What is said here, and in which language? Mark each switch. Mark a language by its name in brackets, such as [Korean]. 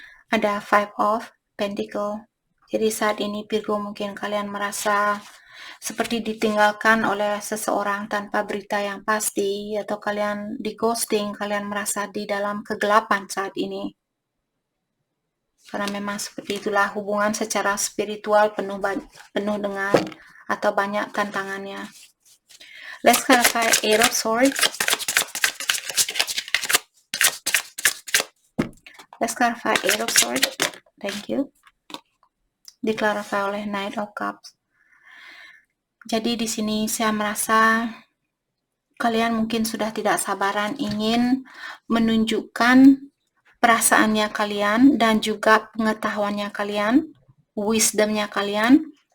[Indonesian] Ada Five of Pentacles. Jadi saat ini Virgo mungkin kalian merasa seperti ditinggalkan oleh seseorang tanpa berita yang pasti, atau kalian di ghosting, kalian merasa di dalam kegelapan saat ini. Karena memang seperti itulah hubungan secara spiritual penuh dengan atau banyak tantangannya. [English] Let's clarify Eight of Swords. Let's clarify Eight of Swords. Thank you. [Indonesian] Diklarify oleh Knight of Cups. Jadi di sini saya merasa kalian mungkin sudah tidak sabaran ingin menunjukkan perasaannya kalian dan juga pengetahuannya kalian, wisdomnya kalian.